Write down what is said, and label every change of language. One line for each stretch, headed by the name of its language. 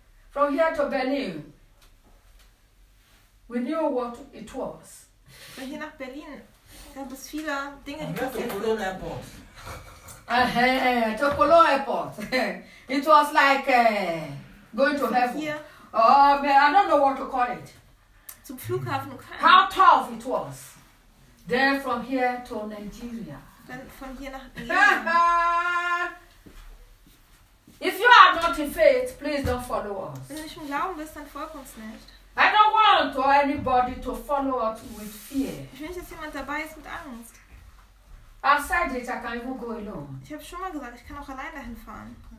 English: From here to Berlin, we knew what it was.
German: Von hier nach Berlin gab es viele Dinge, die passiert sind. Cologne Airport.
English: To Cologne Airport. It was like going to heaven. Oh man, I don't know what to call it.
German: Zum Flughafen Köln.
English: How tough it was. Then from here to Nigeria.
German: Dann von hier nach Nigeria.
English: If you are not in faith, please don't follow us.
German: Wenn du nicht im Glauben bist, dann folg uns nicht.
English: I don't want anybody to follow us with fear.
German: Ich will nicht, dass jemand dabei ist mit Angst.
English: I've said it, I can even go alone.
German: Ich habe schon mal gesagt, ich kann auch alleine hinfahren.